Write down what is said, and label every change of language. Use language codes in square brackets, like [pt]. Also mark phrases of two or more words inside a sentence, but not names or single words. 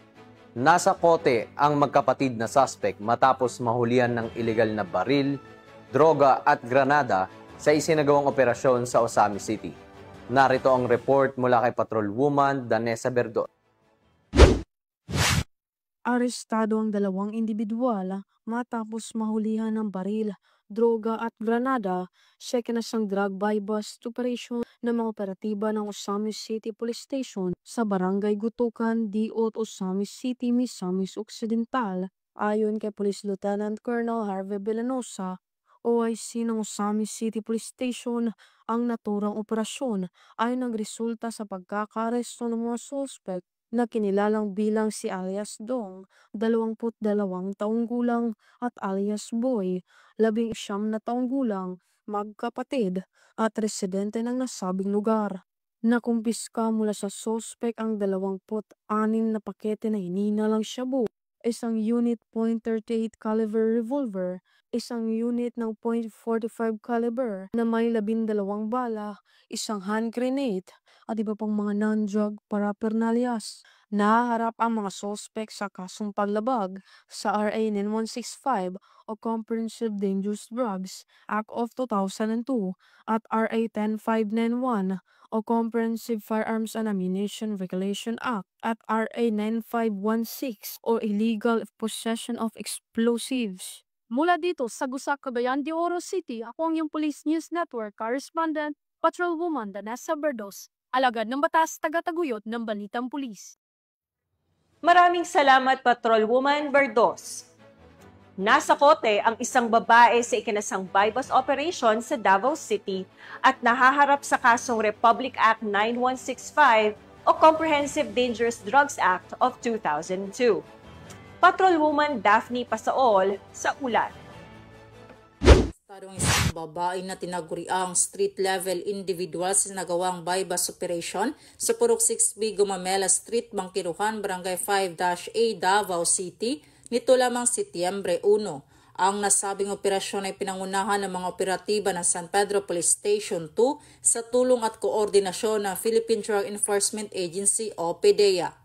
[tl] Nasa kote ang magkapatid na suspect matapos mahulihan ng ilegal na baril, droga at granada sa isinagawang operasyon sa Osami City. Narito ang report mula kay Patrolwoman Danessa Berdon. Arestado ang 2 individual matapos mahulihan ng baril, droga at granada sa ikinasang [en] drug buy-bust operation [tl] ng mga operatiba ng Osami City Police Station sa Barangay Gutukan, Diot, Osami City, Misamis Occidental. Ayon kay Police Lieutenant Colonel Harvey Villanosa, OIC ng Osami City Police Station, ang naturang operasyon ay nagresulta sa pagkakaresto ng mga suspect na kinilalang bilang si alias Dong, 22 taong gulang, at alias Boy, 19 na taong gulang, magkapatid at residente ng nasabing lugar. Nakumpiska mula sa suspect ang 26 na pakete na hinihinalang shabu, isang unit .38 [en] caliber revolver, [tl] isang unit ng .45 caliber na may 12 bala, isang [en] hand grenade, [tl] at iba pang mga [en] non-drug paraphernalias. [tl] Nahaharap ang mga sospek sa kasong paglabag sa RA 9165 o Comprehensive Dangerous Drugs Act of 2002 at RA 10591 o Comprehensive Firearms and Ammunition Regulation Act at RA 9516 o Illegal Possession of Explosives. Mula dito sa Gusak, Cagayan de Oro City, ako ang iyong Police News Network Correspondent, Patrolwoman Danessa Berdos, alagad ng batas, tagataguyod ng Balitang Pulis. Maraming salamat, Patrolwoman Berdos. Nasa kote ang isang babae sa ikinasang [en] bypass operation [tl] sa Davao City at nahaharap sa kasong Republic Act 9165 o Comprehensive Dangerous Drugs Act of 2002. Patrolwoman Daphne Pasaol sa ulat. Ang isang babae na tinaguriang [en] street-level individual [tl] sa nagawang [en] bypass operation [tl] sa Purok 6B Gumamela Street, Bangkiruhan, Barangay 5-A, Davao City, nito lamang Setyembre 1. Ang nasabing operasyon ay pinangunahan ng mga operatiba ng San Pedro Police Station 2 sa tulong at koordinasyon ng Philippine Drug Enforcement Agency o PDEA.